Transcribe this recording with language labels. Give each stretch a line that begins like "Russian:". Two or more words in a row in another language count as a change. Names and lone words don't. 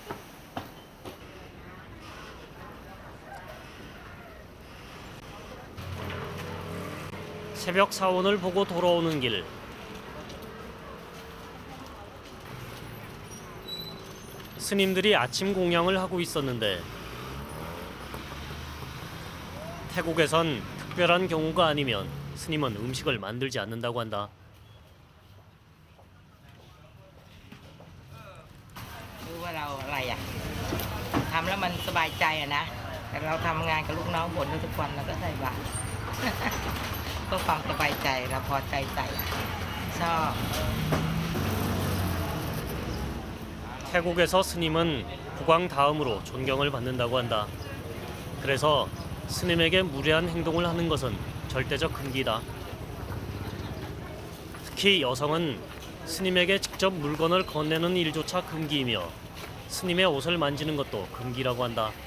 Korean: 새벽 사원을 보고 돌아오는 길, 스님들이 아침 공양을 하고 있었는데 태국에선 특별한 경우가 아니면 스님은 음식을 만들지 않는다고 한다.
Thai: รู้ว่าเราอะไรอ่ะทำแล้วมันสบายใจอ่ะนะแต่เราทำงานกับลูกน้องบ่นทุกวันเราก็ใส่บาตร เพื่อความสบายใจเราพอใจใส่ชอบ
Korean: 태국에서 스님은 국왕 다음으로 존경을 받는다고 한다. 그래서 스님에게 무례한 행동을 하는 것은 절대적 금기다. 특히 여성은 스님에게 직접 물건을 건네는 일조차 금기이며 스님의 옷을 만지는 것도 금기라고 한다.